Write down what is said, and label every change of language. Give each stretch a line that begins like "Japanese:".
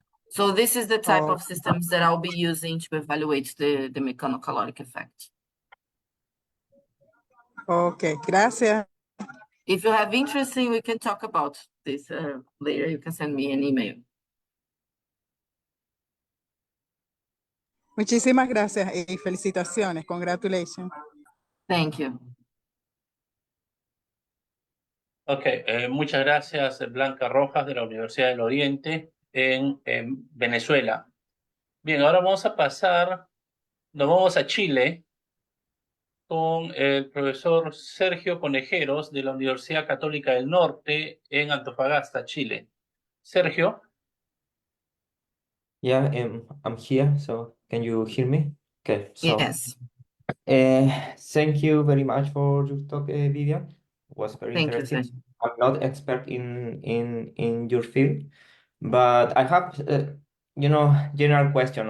English: So this is the type of systems that I'll be using to evaluate the mechanocaloric effect.
Spanish: Okay, gracias.
English: If you have interest, we can talk about this later. You can send me an email.
Spanish: Muchísimas gracias y felicitaciones.
English: Congratulations. Thank you.
Spanish: Ok, muchas gracias Blanca Rojas de la Universidad del Oriente en Venezuela. Bien, ahora vamos a pasar, nos vamos a Chile con el profesor Sergio Conejeros de la Universidad Católica del Norte en Antofagasta, Chile. Sergio.
English: Yeah, I'm here, so can you hear me? Okay, so Yes, thank you very much for your talk, Vivian. It was very thank you, interesting. Sergio. I'm not expert in your field, but I have general question.